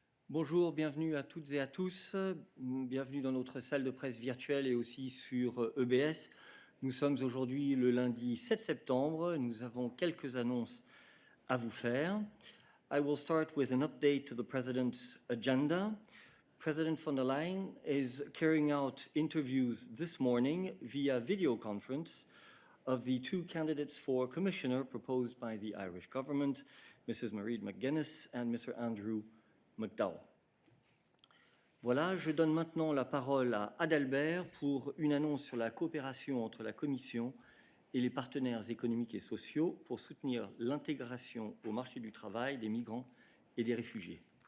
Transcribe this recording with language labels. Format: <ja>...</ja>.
<fr>Bonjour, bienvenue à toutes et à tous. Bienvenue dans notre salle de presse virtuelle et aussi sur EBS. Nous sommes aujourd'hui le lundi 7 septembre. Nous avons quelques annonces à vous faire.</fr> <en>I will start with an update to the President's agenda. President von der Leyen is carrying out interviews this morning via video conference of the two candidates for Commissioner proposed by the Irish government, Mrs. Mairead McGuinness and Mr. Andrew McDowell.</en> <fr>Voilà, je donne maintenant la parole à Adalbert pour une annonce sur la coopération entre la Commission et les partenaires économiques et sociaux pour soutenir l'intégration au marché du travail des migrants et des réfugiés.</fr>